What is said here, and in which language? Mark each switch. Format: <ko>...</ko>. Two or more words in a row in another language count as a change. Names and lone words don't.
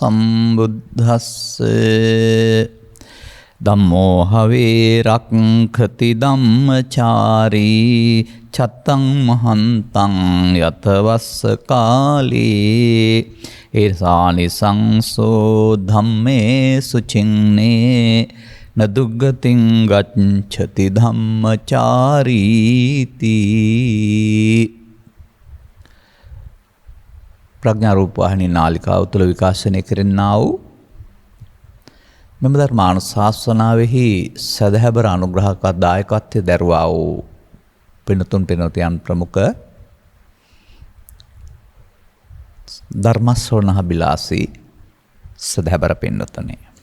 <pi>සම්බුද්දස්සේ ධම්මෝ හවේ රක්ඛති ධම්මචාරී චත්තං මහන්තං යතවස්ස කාලේ ඒසානි සංසෝ ධම්මේ සුචින්නේ නදුග්ගතින් ගච්ඡති ධම්මචාරීති.</pi> <si>ප්‍රඥා රූප වාහිනී නාලිකාව තුළ විකාශනය කෙරෙන්නා වූ මෙම ධර්මානුශාසනාවෙහි සදහැබර අනුග්‍රහක දායකත්වයේ දරුවා වූ පිනතුන් පිනතියන් ප්‍රමුඛ ධර්මස්වර්ණහබිලාසී සදහැබර පින්නතනේ.</si>